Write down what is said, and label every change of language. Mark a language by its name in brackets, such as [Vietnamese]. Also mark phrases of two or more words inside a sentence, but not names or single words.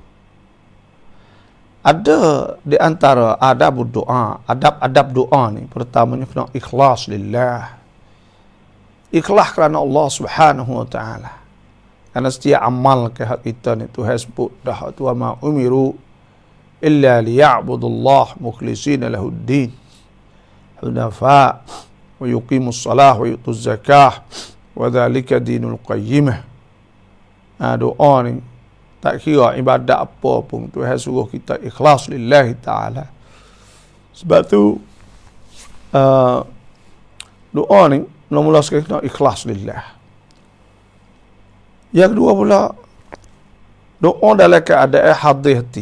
[Malay] Ada di antara adab doa, adab doa ni, pertamanya kena ikhlas lillah. Ikhlas kerana Allah [Arabic] سبحانه وتعالى. [Malay] Karena setiap amal ke hak kita ni Tuhan sebut dah tu [Arabic] ما أمروا إلا ليعبدوا الله مخلصين له الدين حنفاء ويقيموا الصلاة ويؤتوا الزكاة وذلك دين القيمة. [Malay] Doa ni tak kira ibadat apa pun Tuhan suruh kita ikhlas [Arabic] لله تعالى. [Malay] Sebab tu doa ni mula-mula sekali kena ikhlas lillah. Yang kedua pula doa dalam keadaan hadir hati.